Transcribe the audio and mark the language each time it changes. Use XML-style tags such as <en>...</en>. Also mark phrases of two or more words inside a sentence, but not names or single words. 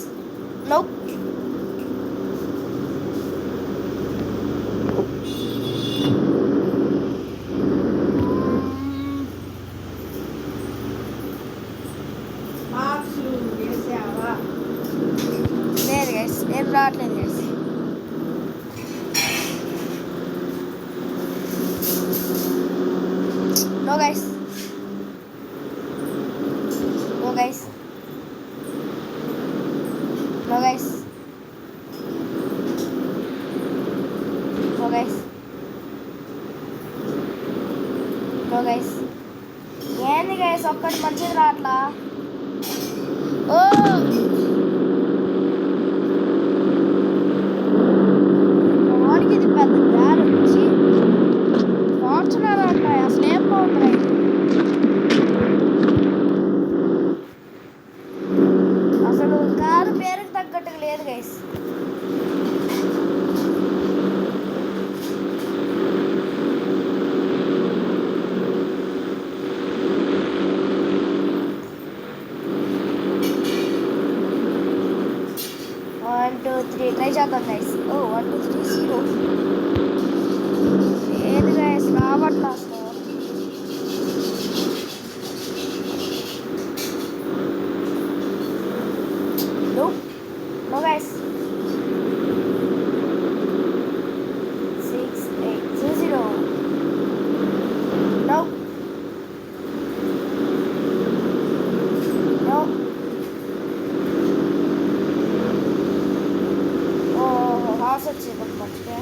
<te>నో లేదు గైస్, ఏం రావట్లేదు గైస్.</te> <en>No guys. No guys. No guys. No guys. No guys.</en> <te>ఏంది గైస్ ఒక్కటి మంచిది రాట్లా? ఓ వాడికి ఇది పెద్ద గాలి వచ్చి ఫార్చునర్ అంటాయి. అసలు ఏం బాగుంటాయి అసలు. కారు పేరుకి తగ్గట్టుగా లేదు గైస్.</te> <en>One, two, three. Try</en> <te>చేద్దాం గైస్. 1 2 3 0. ఏది గైస్ రావట్లా అసలు.</te> <en>No guys. 6 8 0. No. No.</en> <te>హాఫ్ వచ్చింది మంచిగా.</te>